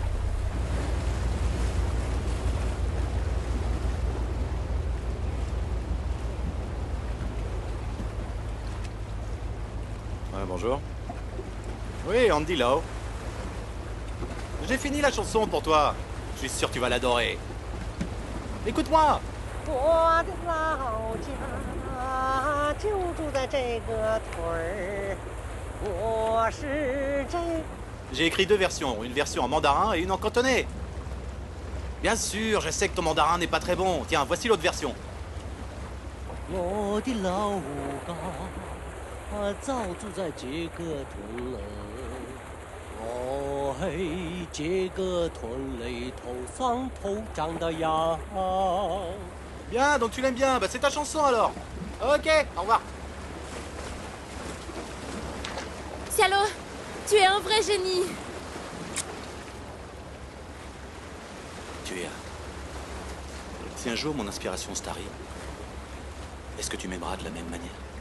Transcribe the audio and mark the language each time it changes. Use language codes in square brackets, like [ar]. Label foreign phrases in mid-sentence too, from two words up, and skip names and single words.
[fr] Ouais, bonjour. Oui, Andy Lau. J'ai fini la chanson pour toi. Je suis sûr que tu vas l'adorer. Écoute-moi. [zh] 我的老家就住在这个屯儿，我是这。 [fr] J'ai écrit 2 versions, une version en mandarin et une en cantonais. Bien sûr, je sais que ton mandarin n'est pas très bon. Tiens, voici l'autre version. [zh] 我的老家早住在这个屯儿，哦嘿，这个屯里头上头长的羊。 [fr] Bien, donc tu l'aimes bien. Bah c'est ta chanson alors. Ok, au revoir. Cialo, tu es un vrai génie. Tu es. Si un jour mon inspiration se tarit, est-ce que tu m'aimeras de la même manière?